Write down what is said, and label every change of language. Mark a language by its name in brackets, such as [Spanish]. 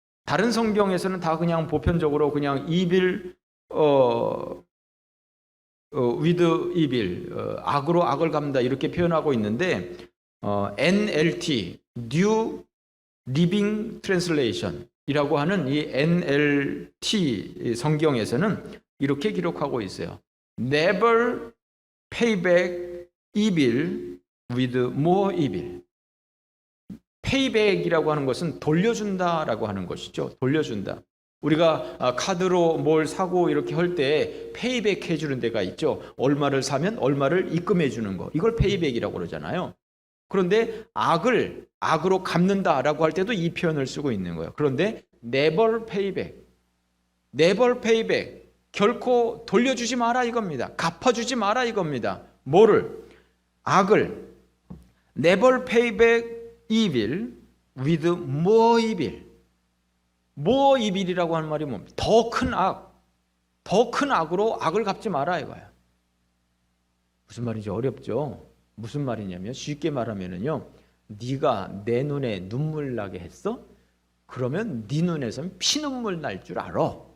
[Korean] 다른 성경에서는 다 그냥 보편적으로 그냥 [English] evil with evil, [Korean] 악으로 악을 갚는다 이렇게 표현하고 있는데 NLT, New Living Translation 이라고 하는 이 NLT 성경에서는 이렇게 기록하고 있어요. [English] Never pay back evil with more evil. [Korean] 페이백이라고 하는 것은 돌려준다라고 하는 것이죠. 돌려준다. 우리가 카드로 뭘 사고 이렇게 할 때 페이백 해주는 데가 있죠. 얼마를 사면 얼마를 입금해 주는 거. 이걸 페이백이라고 그러잖아요. 그런데 악을 악으로 갚는다라고 할 때도 이 표현을 쓰고 있는 거예요. 그런데 [English] never payback, never payback, [Korean] 결코 돌려주지 마라 이겁니다. 갚아주지 마라 이겁니다. 뭐를? 악을 [English] never payback evil with more evil. more evil [Korean] 이라고 하는 말이 뭡니까? 더 큰 악, 더 큰 악으로 악을 갚지 마라 이거야. 무슨 말인지 어렵죠? 무슨 말이냐면 쉽게 말하면은요, 네가 내 눈에 눈물 나게 했어? 그러면 네 눈에선 피눈물 날 줄 알아.